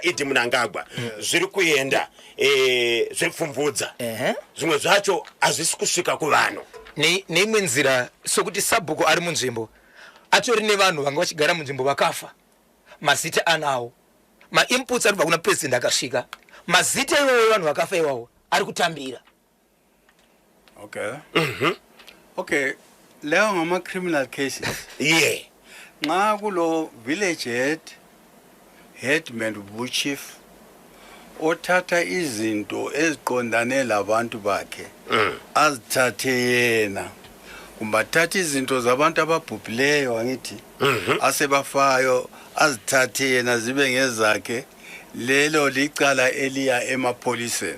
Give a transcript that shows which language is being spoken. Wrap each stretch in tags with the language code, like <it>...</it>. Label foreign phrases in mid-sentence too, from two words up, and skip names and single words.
<sn>Idi Mnangagwa zviri kuenda zvepfumvudza zvimwe zvacho hazvisi kusvika kuvanhu neimwe nzira sokuti Sabhuku ari munzvimbo atori nevanhu vanga vachigara munzvimbo vakafa mazita anawo ma-inputs aribva kuna president akasvika mazita iwawo vanhu vakafa iwawo ari kutambira. Okay.</sn> <nd>Okay, leyo ngama</nd> <en>criminal cases.</en> <nd>Yeah. Nxa kulo</nd> <en>village headman</en> <nd>buchief othatha izinto eziqondane labantu bakhe azithathe yena kumbathatha izinto zabantu ababhubhileyo wangithi asebafayo azithathe yena zibe ngezakhe lelo licala eliya emapholiseni.</nd>